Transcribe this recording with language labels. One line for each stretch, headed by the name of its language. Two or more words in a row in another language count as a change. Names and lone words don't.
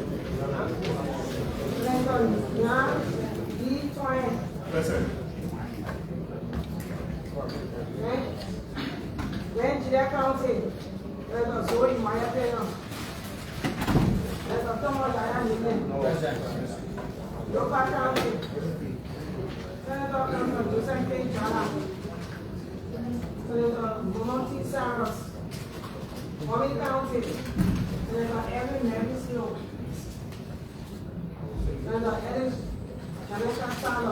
English: Senator Yan D. Twain. Present. Then Judea County. Senator Zoe Maya Pena. Senator Thomas Diane Nile. Present. Yopa County. Senator Joseph K. Jala. Senator Monty Saros. Mommy County. Senator Evan Mary Snow. Senator Edith Janessa Salo.